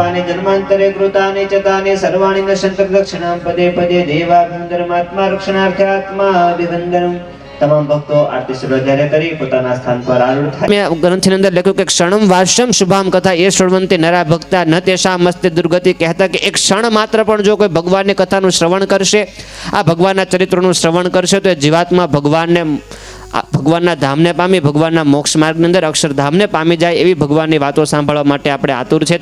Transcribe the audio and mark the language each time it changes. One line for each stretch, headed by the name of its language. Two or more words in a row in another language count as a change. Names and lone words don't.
Sanskrit: जन्मांतरे कृतानि च तानि सर्वाणि नश्यन्ति दक्षिणां पदे पदे देवाभिवन्दनमात्मा रक्षणार्थात्मा अभिवन्दनम्।
Gujarati: તમામ ભક્તો આરતી સર્વધાર્ય કરી પોતાના સ્થાન પર આરૂઢ થાય। ગ્રંથની અંદર લખ્યું કે
Sanskrit: ક્ષણમ વાષ્યમ શુભામ કથા એ શ્રવણંતે નરા ભક્તા ન તેષા મસ્તે દુર્ગતિ,
Gujarati: કહેતા કે એક ક્ષણ માત્ર પણ જો કોઈ ભગવાનની કથાનું શ્રવણ કરશે, આ ભગવાનના ચરિત્રનું શ્રવણ કરશે તો એ જીવાત્મા ભગવાનના ધામને પામી, ભગવાનના મોક્ષ માર્ગની અંદર અક્ષરધામને પામી જાય એવી ભગવાનની વાતો સાંભળવા માટે આપણે આતુર છે।